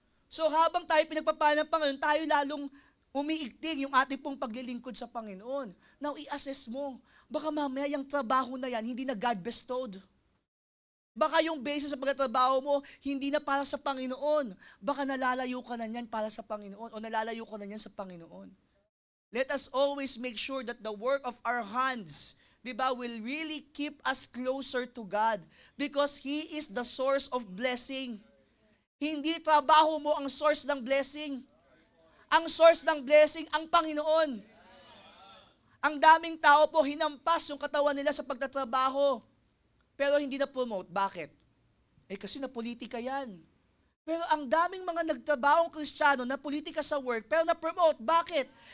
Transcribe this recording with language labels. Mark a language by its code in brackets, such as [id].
[tl] So habang tayo pinagpapala ng Panginoon, tayo lalong umiigting yung ating pong paglilingkod sa Panginoon. Now, i-assess mo. Baka mamaya yung trabaho na yan, hindi na God bestowed. Baka yung basis sa pagtatrabaho mo, hindi na para sa Panginoon. Baka nalalayo ka na yan para sa Panginoon o nalalayo ka na yan sa Panginoon. [en] Let us always make sure that the work of our hands, di ba, will really keep us closer to God because He is the source of blessing. [tl] Hindi trabaho mo ang source ng blessing. Ang source ng blessing, ang Panginoon. Ang daming tao po hinampas yung katawan nila sa pagtatrabaho. Pero hindi na-promote. Bakit? Kasi na politika yan. Pero ang daming mga nagtrabahong Kristiyano na politika sa work, pero na-promote. Bakit?